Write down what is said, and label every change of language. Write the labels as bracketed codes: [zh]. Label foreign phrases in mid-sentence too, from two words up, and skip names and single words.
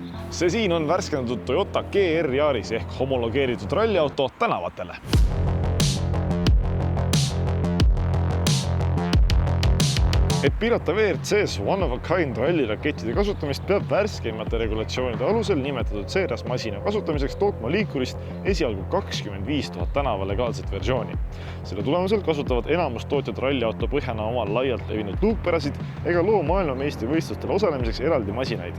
[et] See siin on värskendatud Toyota GR Yaris ehk homologeeritud ralliauto tänavatele. Et piirata WRCs [en] one-of-a-kind [et] rallirakettide kasutamist, peab värskeimate regulatsioonide alusel nimetatud seerias masina kasutamiseks tootma liikurist esialgu 25 000 tänava legaalset versiooni. Selle tulemusel kasutavad enamus tootjad ralliauto põhjana oma laialt levinud luukpärasid ega loo maailmameistrivõistlustel osalemiseks eraldi masinaid.